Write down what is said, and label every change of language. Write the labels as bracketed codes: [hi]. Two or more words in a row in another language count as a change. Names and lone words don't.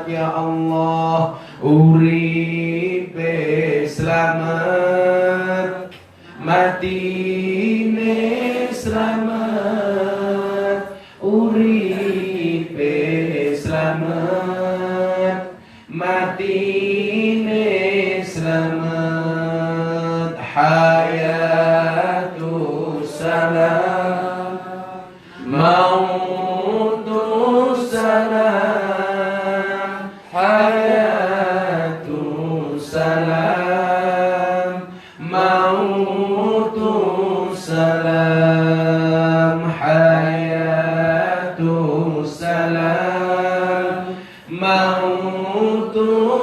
[ar] يا الله, [jv] uripe slamet, matine slamet, uripe slamet, matine slamet. [ar] حياة سلام، موت سلام، حياة سلام، موت سلام، حياة سلام، موت